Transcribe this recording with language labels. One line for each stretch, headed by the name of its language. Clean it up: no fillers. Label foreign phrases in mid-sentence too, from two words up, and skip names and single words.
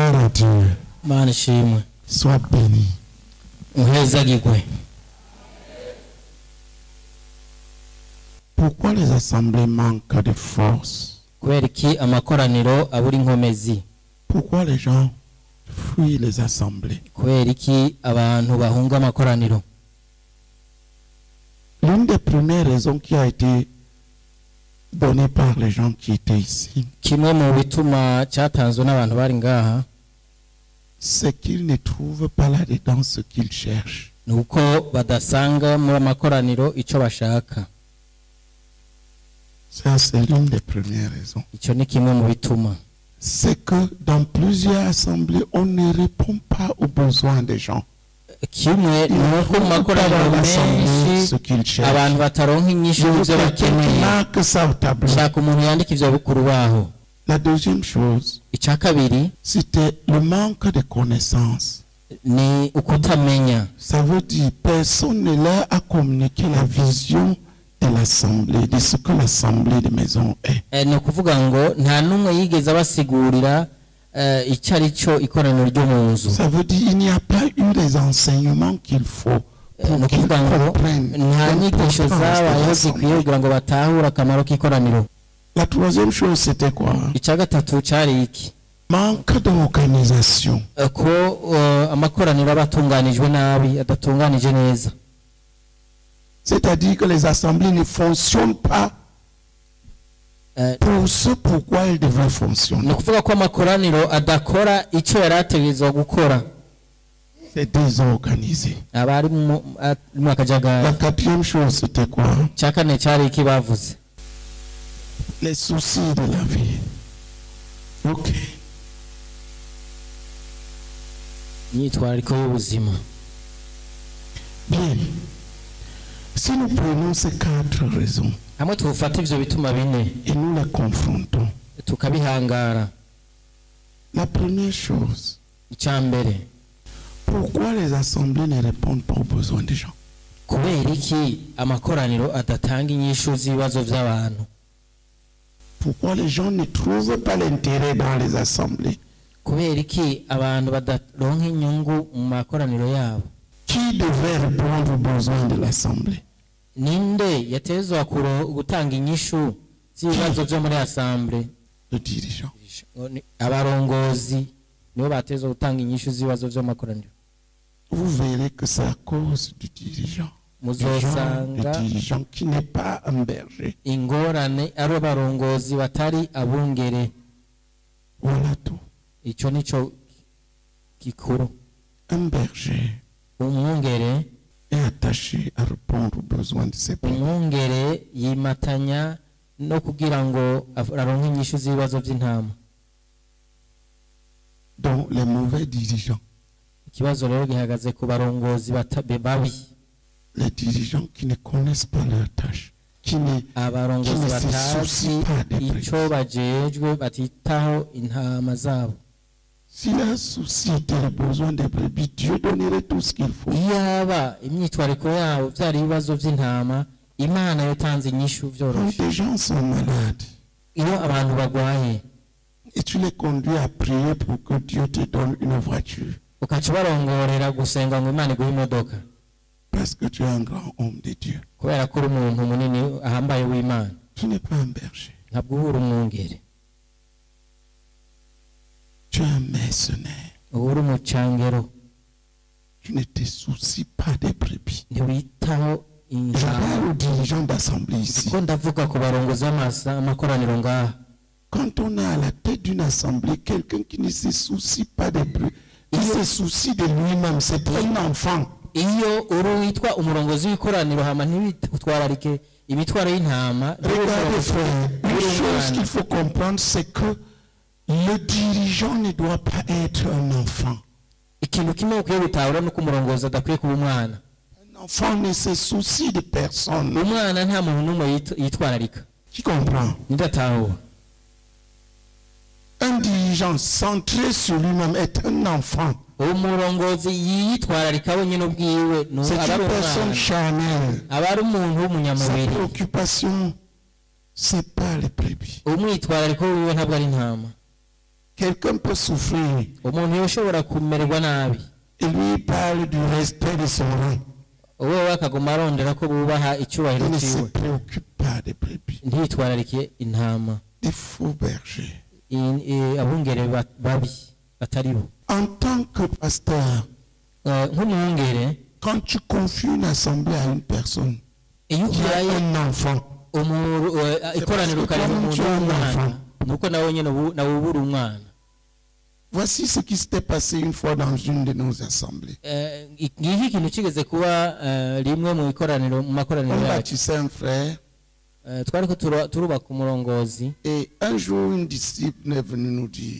French: Dieu.
Rundi: Manishimwe.
French: Sois béni.
Rundi: Uhezagirwe.
French: Pourquoi les assemblées manquent de force?
Rundi: Kweriki amakoraniro aburi nkomezi.
French: Pourquoi les gens fuient les assemblées?
Rundi: Kweriki abantu bahunga amakoraniro.
French: L'une des premières raisons qui a été donnée par les gens qui étaient ici,
Rundi: Kimwe mu bituma cyatanzwe n'abantu bari ngaha,
French: c'est qu'ils ne trouvent pas là-dedans ce qu'ils cherchent.
Rundi: nuko badasanga mu makoraniro ico bashaka.
French: Ça, c'est l'une des premières raisons.
Rundi: Ico ni kimwe mu bituma.
French: C'est que dans plusieurs assemblées, on ne répond pas aux besoins des gens.
Rundi: Kimwe nuko mu makoraniro menshi abantu bataronka inyishu z'ibyo bakeneye. Shaka umuntu yandika ivyo bukuru baho.
French: La deuxième chose,
Rundi: Icya kabiri
French: c'était le manque de connaissances.
Rundi: ni ukutamenya.
French: Ça veut dire personne ne leur a communiqué la vision de l'assemblée, de ce que l'assemblée de maison est.
Rundi: Ni ukuvuga ngo nta n'umwe yigeze abasigurira icyo ari cyo ikoraniro ryo mu nzu.
French: Ça veut dire il n'y a pas eu les enseignements qu'il faut pour qu'ils comprennent
Rundi: nta nyigisho zabayeho zikwiye kugira ngo batahure akamaro k'ikoraniro.
French: La troisième chose, c'était quoi?
Rundi: Icya gatatu cyari iki?
French: Manque d'organisation.
Rundi: Ko amakoraniro aba atunganijwe nabi, adatunganije neza.
French: C'est-à-dire que les assemblées ne fonctionnent pas pour ce pourquoi elles devraient fonctionner.
Rundi: Ni ukuvuga ko amakoraniro adakora icyo yari ategerezwa gukora.
French: C'est désorganisé.
Rundi: Aba ari mu akajagari.
French: La quatrième chose, c'était quoi?
Rundi: Icya kane cyari iki bavuze?
French: Les soucis de la vie. Ok.
Rundi: Imyitwariko y'ubuzima.
French: Bien. Si nous prenons ces quatre raisons
Rundi: Hamwe tufata ivyo bituma bine
French: et nous les confrontons,
Rundi: tukabihangara.
French: la première chose,
Rundi: Icya mbere,
French: pourquoi les assemblées ne répondent pas aux besoins des gens?
Rundi: kubera iki amakoraniro adatanga inyishu z'ibibazo by'abantu?
French: Pourquoi les gens ne trouvent pas l'intérêt dans les assemblées?
Rundi: Kubera iki abantu badaronka inyungu mu makoraniro yabo?
French: Qui devrait répondre aux besoins de l'assemblée?
Rundi: Ninde yatezwa gutanga inyishu z'ibibazo byo muri assemblée?
French: Le dirigeant.
Rundi: Abarongozi nibo batezwa gutanga inyishu z'ibibazo byo makoraniro.
French: Vous verrez que c'est à cause du dirigeant. Le dirigeant qui n'est pas un berger.
Rundi: Ingorane ari abarongozi batari abungere.
French: Voilà tout.
Rundi: Ico nico gikuru.
French: Un berger
Rundi: Umwungere
French: est attaché à répondre aux besoins de ses propres.
Rundi: Umwungere yimatanya no kugira ngo aronke inyishu z'ibibazo by'intama.
French: Donc les mauvais dirigeants.
Rundi: Ikibazo rero gihagaze ku barongozi babi.
French: Les dirigeants qui ne connaissent pas leur tâche, qui ne se soucient pas des
Rundi: ico bajejwe batitaho intama zabo.
French: Si leur souci était le besoin des brebis, Dieu donnerait tout ce qu'il faut.
Rundi: Yaba imyitwariko yabo byari ibibazo by'intama, Imana yotanze inyishu
French: Quand
Rundi: byoroshe.
French: des gens sont malades
Rundi: Iyo abantu bagwaye
French: et tu les conduis à prier pour que Dieu te donne une voiture,
Rundi: ukaca barongorera gusenga ngo Imana iguhe imodoka,
French: parce que tu es un grand homme de Dieu,
Rundi: kubera ko uri umuntu munini ahambaye w'Imana,
French: tu n'es pas un berger,
Rundi: ntabwo uri umwungere.
French: tu es un mercenaire.
Rundi: Uri umucangero,
French: Tu ne te soucies pas des brebis.
Rundi: ntiwitaho
French: Je
Rundi: intama.
French: parle aux dirigeants d'assemblée ici.
Rundi: Ko ndavuga ku barongozi b'amakoraniro ngaha.
French: Quand on a à la tête d'une assemblée quelqu'un qui ne se soucie pas des brebis, il se soucie de lui-même, c'est un enfant.
Rundi: Iyo uri witwa umurongozi w'ikoraniro hama ntibitwararike imitwaro y'intama.
French: Regardez frère, une chose qu'il faut comprendre, c'est que le dirigeant ne doit pas être un enfant.
Rundi: Ikintu kimwe ukwiye gutahura nuko umurongozi adakwiye kuba umwana.
French: Un enfant ne se soucie de personne.
Rundi: Umwana nta muntu n'umwe yitwararika.
French: Qui comprend?
Rundi: Nidatahura.
French: Un dirigeant centré sur lui-même est un enfant.
Rundi: Umurongozi yitwararika wenyine ubwiwe
French: C'est une personne charnelle.
Rundi: aba ari umuntu
French: Sa
Rundi: w'umunyamubiri.
French: préoccupation, c'est pas les brebis.
Rundi: Umwitwarariko wiwe ntabwo ari intama.
French: Quelqu'un peut souffrir.
Rundi: umuntu yoshobora kumererwa nabi
French: Il lui parle du respect de son rang.
Rundi: wowe akaguma arondera ko bubaha icyubahiro
French: Il ne se
Rundi: cyiwe
French: préoccupe pas des brebis.
Rundi: ntitwararike intama
French: Des faux bergers.
Rundi: abungere babi batari bo.
French: En tant que pasteur,
Rundi: nk'umwungere
French: quand tu confies une assemblée à une personne
Rundi: iyo
French: qui a
Rundi: uhaye
French: un enfant,
Rundi: ikoraniro ukareba umuntu w'umwana nuko nawe nyine nawe ubura umwana.
French: voici ce qui s'était passé une fois dans une de nos assemblées.
Rundi: ngiki ikintu kigeze kuba rimwe mu makoraniro
French: On
Rundi: yacu.
French: baptisait un frère
Rundi: twari ko turubaka umurongozi
French: et un jour une disciple est venue nous dire,